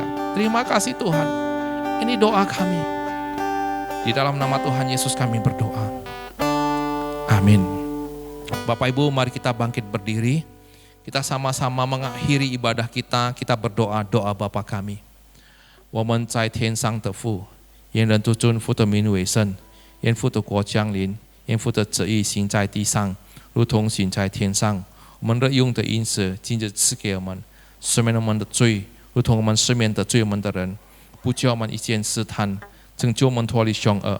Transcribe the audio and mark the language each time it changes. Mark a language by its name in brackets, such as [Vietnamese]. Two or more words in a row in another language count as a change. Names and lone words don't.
[Indonesian] Terima kasih Tuhan. Ini doa kami. Di dalam nama Tuhan Yesus kami berdoa. Amin. Bapak Ibu, mari kita bangkit berdiri. Kita sama-sama mengakhiri ibadah kita. Kita berdoa doa Bapa kami. [Chinese] 我们在天上的父，愿人主尊父的名为圣，愿父的国降临，愿父的旨意行在地上，如同行在天上。我们日用的饮食，今日赐给我们，赦免我们的罪，如同我们赦免得罪我们的人，不叫我们一见试探，拯救我们脱离凶恶。